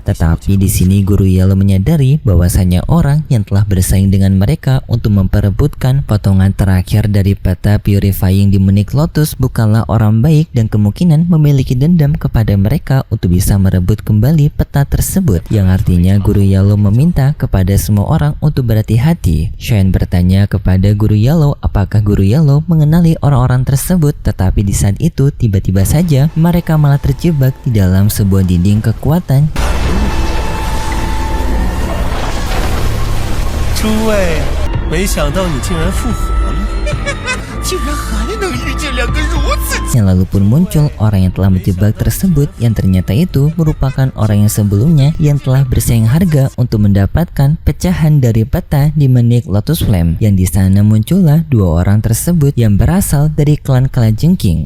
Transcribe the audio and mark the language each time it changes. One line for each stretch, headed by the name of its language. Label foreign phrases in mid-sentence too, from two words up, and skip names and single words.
Indonesian: Tetapi di sini Guru Yellow menyadari bahwasanya orang yang telah bersaing dengan mereka untuk memperebutkan potongan terakhir dari peta purifying Demonic Lotus bukanlah orang baik, dan kemungkinan memiliki dendam kepada mereka untuk bisa merebut kembali peta tersebut. Yang artinya Guru Yellow meminta kepada semua orang untuk berhati-hati. Shoyan bertanya kepada Guru Yellow apakah Guru Yellow mengenali orang-orang tersebut, tetapi di saat itu tiba-tiba saja mereka malah terjebak di dalam sebuah dinding kekuatan.
Chinese: 诸位，没想到你竟然复活了。竟然还能遇见两个如此。
Indonesian: Yang lalu pun muncul orang yang telah menjebak tersebut, yang ternyata itu merupakan orang yang sebelumnya yang telah bersaing harga untuk mendapatkan pecahan dari peta Demonic Lotus Flame. Yang di sana muncullah dua orang tersebut yang berasal dari klan Kalajengking.